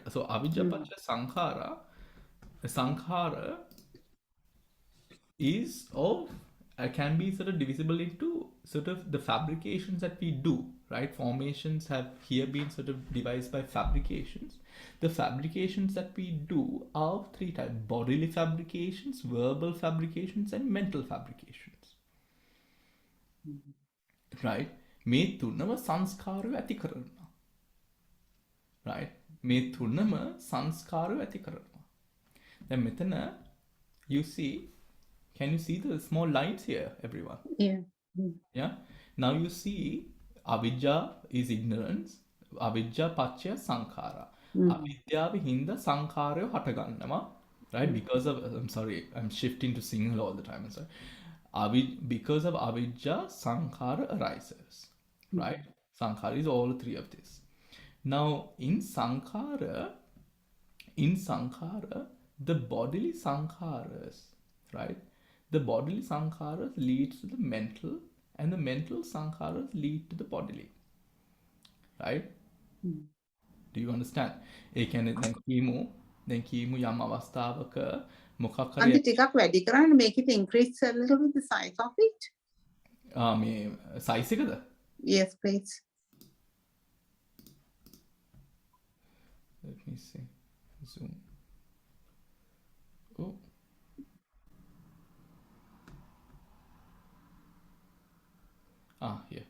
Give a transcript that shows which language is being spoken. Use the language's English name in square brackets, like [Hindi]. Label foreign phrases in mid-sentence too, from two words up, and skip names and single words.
[English] So [Pali] Avijja, Pachya, Sankhara [English] is of can be sort of divisible into sort of the fabrications that we do, right? Formations have here been sort of devised by fabrications. The fabrications that we do are of three types: bodily fabrications, verbal fabrications, and mental fabrications. Right? [Sinhala] මේ තුනම සංස්කාරය ඇති කරනවා. Right? මේ තුනම සංස්කාරය ඇති කරනවා. දැන් මෙතන [English] you see, can you see the small lines here, everyone? Yeah. Yeah. Now you see, avijja is ignorance. [Pali] Avijja pachya sankhara. [Sinhala] අවිද්‍යාව හින්දා සංස්කාර හටගැනීම. [English] Right? Because of, I'm sorry, I'm shifting to single all the time. I'm sorry. Because of avijja, sankhara arises. Right? Sankhara is all three of this. Now, in sankhara, the bodily sankharas, right? The bodily sankharas leads to the mental, and the mental sankharas lead to the bodily. Right? Do you understand? [Sinhala] ඒ කියන්නේ දැන් කීමු යම් අවස්ථාවක මොකක් හරි අන්ති ටිකක් වැඩි කරන්න, [English] make it increase a little bit the size of it. [Sinhala] මේ size එකද? [English] Yes, please. Let me see. Zoom. Oh. Here.